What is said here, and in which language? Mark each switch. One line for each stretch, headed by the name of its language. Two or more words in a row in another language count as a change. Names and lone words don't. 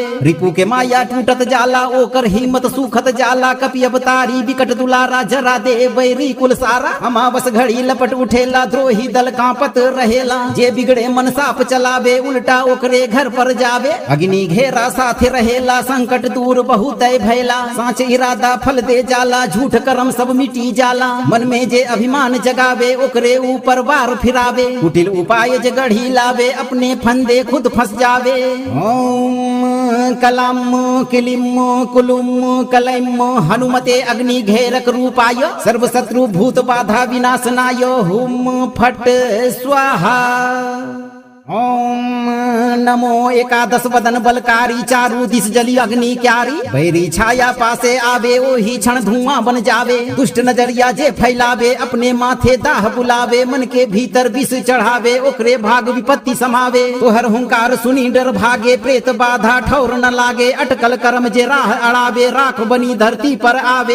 Bhojpuri: रिपु के माया टूटत जाला, ओकर हिम्मत सुखत जाला, कपि अवतारी विकट दुलारा, जरा दे बैरी कुल सारा, अमावस घड़ी लपट उठेला, द्रोही दल कांपत रहेला, जे बिगड़े मन साप चलावे, उल्टा ओकरे घर पर जावे, अग्नि घेरा साथे रहेला, संकट दूर बहुत भैला, साँच इरादा फल दे जाला, झूठ कर्म सब मिटी जाला, मन में जे अभिमान जगावे, ओकरे ऊपर वार फिरावे, कुटिल उपाय जे गढ़ी लावे, अपने फंदे खुद फंस जावे।
Sanskrit: ओम कलम किलिम कुलुम कलैम हनुमते अग्नि घेरक रूपाय, सर्व शत्रु भूत बाधा विनाशनाय, हुम फट स्वाहा।
Bhojpuri: ओम नमो एकादश वदन बलकारी, चारु दिस जली अग्नि क्यारी, भैरी छाया पासे आवे ओही क्षण धुआं बन जावे, दुष्ट नजरिया जे फैलावे, अपने माथे दाह बुलावे, मन के भीतर विष चढ़ावे, ओकरे भाग विपत्ति समावे, तोहर हुंकार सुनी डर भागे, प्रेत बाधा ठौर न लागे, अटकल कर्म जे राह अड़ावे, राख बनी धरती पर आवे,